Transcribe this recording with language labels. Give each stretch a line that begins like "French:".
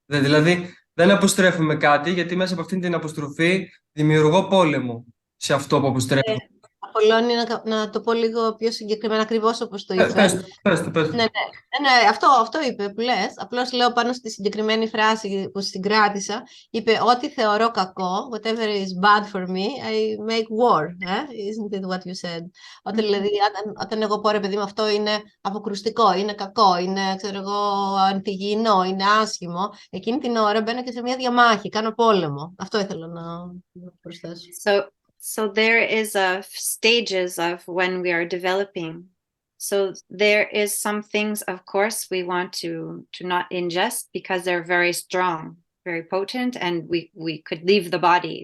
Greek: Δηλαδή, δεν αποστρέφουμε κάτι, γιατί μέσα από αυτήν την αποστροφή δημιουργώ πόλεμο σε αυτό που αποστρέφω. Απολώνει, να το πω λίγο πιο συγκεκριμένα, ακριβώς όπως το είπε. Πες το. Ναι, αυτό είπε που λες. Απλώς λέω πάνω στη συγκεκριμένη φράση που συγκράτησα. Είπε ότι θεωρώ κακό,
English: whatever is bad for me, I make war. Isn't it what you said?
Greek: Όταν, δηλαδή, όταν εγώ πω, ρε παιδί μου, αυτό είναι αποκρουστικό, είναι κακό, είναι, ξέρω εγώ, αντιγυηνό, είναι άσχημο, εκείνη την ώρα μπαίνω και σε μια διαμάχη, κάνω πόλεμο. Αυτό ήθελα να προσθέσω.
English: So there is stages of when we are developing. So there is some things, of course, we want to not ingest because they're very strong, very potent, and we could leave the body.